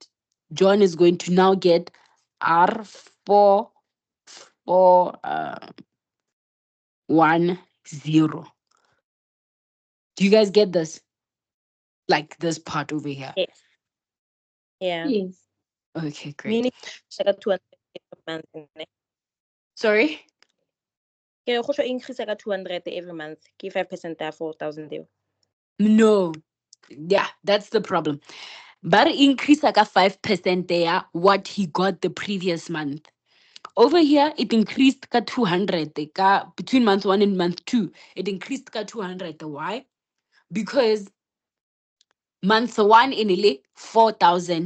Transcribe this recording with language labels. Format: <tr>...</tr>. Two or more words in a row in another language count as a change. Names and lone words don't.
<en>John is going to now get R4 1 0. Do you guys get this? Like this part over here. Yes. Yeah. Yes. Okay, great. Meaning like a 200 every month. Sorry?</en> <tn>Ke go tlo increase ka 200</tn> <en>every month.</en> <tn>Ke 5% ya 4,000 eo.</tn> <en>No. Yeah, that's the problem. But increase like a 5% there, what he got the previous month. Over here, it increased ka 200 between month 1 and month 2. It increased ka 200. Why? Because month 1</en> <tn>in ile</tn> <en>4,000.</en>